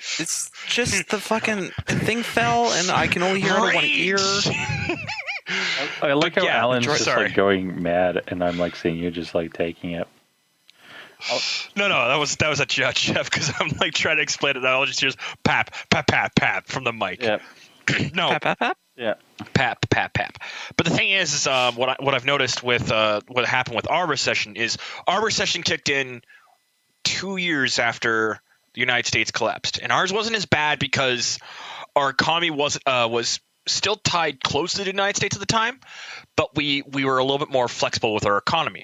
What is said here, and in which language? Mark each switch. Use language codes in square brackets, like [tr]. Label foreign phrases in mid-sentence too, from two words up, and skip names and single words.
[en] It's just the fucking thing fell, and I can only hear out of one ear. I like how yeah, Allan's just sorry. like going mad, and I'm like seeing you just like taking it. No, that was a Jeff, because I'm like trying to explain it. And I'll just hear pap, pap, pap, pap from the mic. Yeah. No, Pap, pap, pap. Yeah. pap, pap, pap. But the thing is what I've noticed with what happened with our recession is our recession kicked in 2 years after the United States collapsed, and ours wasn't as bad because our economy was still tied close to the United States at the time, but we were a little bit more flexible with our economy.